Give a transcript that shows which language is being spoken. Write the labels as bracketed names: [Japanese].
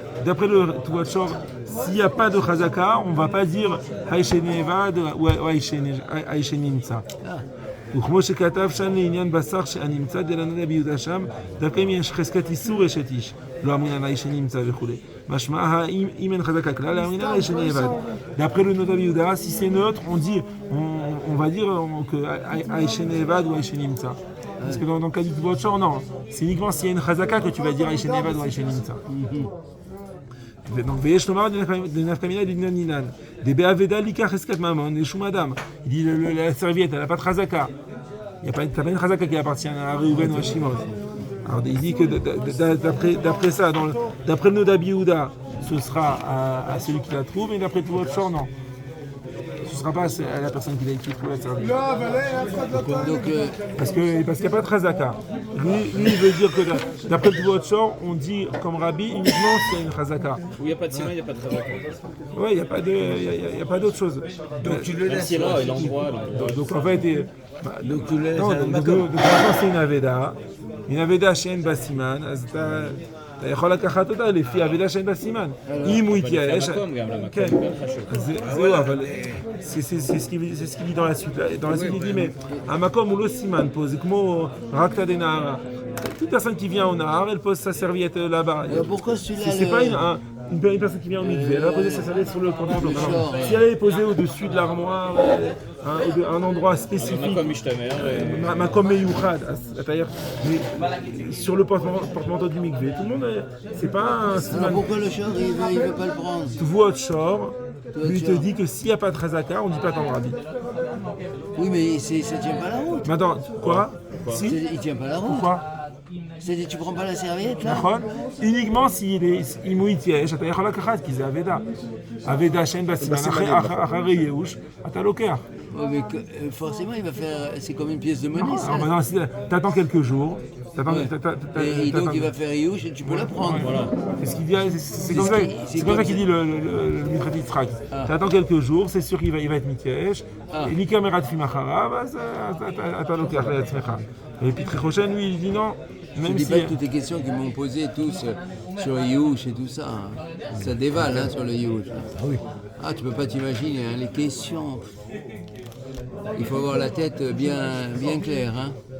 [French] d'après le Tvuot Shor, s'il n'y a pas de Chazaka, on ne va pas dire Haïsheni Evad ou Haïsheni Nimtza. [Hebrew] וכמו שכתב שם לעניין בשר שהנמצא דלנודה ביהודה שם, דווקא אם יש חזקת איסור אשת איש, לא אמרינן האיש שנמצא וכו'. משמע, אם אין חזקה כלל, לא אמרינן האיש שנאבד. [French] D'après le Noda Biouda, si c'est neutre, on va dire que [Hebrew] האיש שנאבד [French] ou [Hebrew] האיש שנמצא. [French] Parce que dans le cas du Tvuot Shor, non. C'est uniquement s'il y a une chazaka que tu vas dire [Hebrew] האיש שנאבד [French] ou [Hebrew] האיש שנמצא. Donc, ויש לומר דנפקא מינא דבנן נינן. דבאבדה ליקח חזקת ממון לשום אדם. [French] Il dit la serviette, elle n'a pas de chazaka. Tu n'as pas une chazaka qui appartient à Reuven ou à Shimon. Alors il dit que d'après ça, d'après le Noda Biouda, ce sera à celui qui la trouve, et d'après Tvuot Shor, non. Ce ne sera pas à la personne qui trouve la serviette. Parce qu'il n'y a pas de chazaka. Lui, il veut dire que d'après le Tvuot Shor, on dit comme Rabbi uniquement s'il y a une chazaka. Où il n'y a pas de siman, il n'y a pas de chazaka. Oui, il n'y a pas d'autre chose. Donc tu le laisses. L'endroit. Donc en fait, donc tu laisses. donc c'est une aveda. [Hebrew] Une aveda שאין בה סימן, אז אתה יכול לקחת אותה לפי אבדה שאין בה סימן. אם הוא יתייאש... כן, זהו, אבל [French] c'est ce qu'il dit dans la suite. Dans la suite, il dit, mais [Hebrew] המקום הוא לא סימן פה, זה כמו רק תא דנהרה. [French] Toute personne qui vient au Nahar, elle pose sa serviette là-bas. Pourquoi celui-là... C'est pas une personne qui vient au mikvé, elle va poser sa serviette sur le pantalon. Si elle est posée au-dessus de l'armoire, un endroit spécifique, Makom Meyouchad, c'est-à-dire sur le porte-manteau du mikvé, tout le monde, c'est pas un siman. Pourquoi le Shor, il veut pas le prendre? Tvuot Shor, lui te dit que s'il n'y a pas de chazaka, on ne dit pas comme Rabbi. Oui, mais ça ne tient pas la route. Maintenant, quoi? Si? Il ne tient pas la route. Pourquoi? C'est-à-dire tu prends pas la serviette là? Uniquement s'il est imouitiesh, [Hebrew] אתה יכול לקחת, כי זה אבדה. אבדה שאין בה סימן, אחרי ייאוש, אתה לוקח. [French] Oui, mais forcément il va faire, c'est comme une pièce de monnaie ça. Non, t'attends quelques jours. Et donc il va faire ייאוש et tu peux la prendre. Voilà. C'est comme ça qu'il dit le Mitrat Yitzhak. T'attends quelques jours, c'est sûr qu'il va être mitiesh. [Hebrew] L'ikam eratfim acharav, אז אתה לוקח לעצמך. [French] Et puis Trichoshen, lui, il dit non. Je ne dis pas que toutes les questions qu'ils m'ont posées tous sur Youch et tout ça, ça dévale sur le Youch. Ah oui. Ah, tu peux pas t'imaginer, les questions. Il faut avoir la tête bien claire.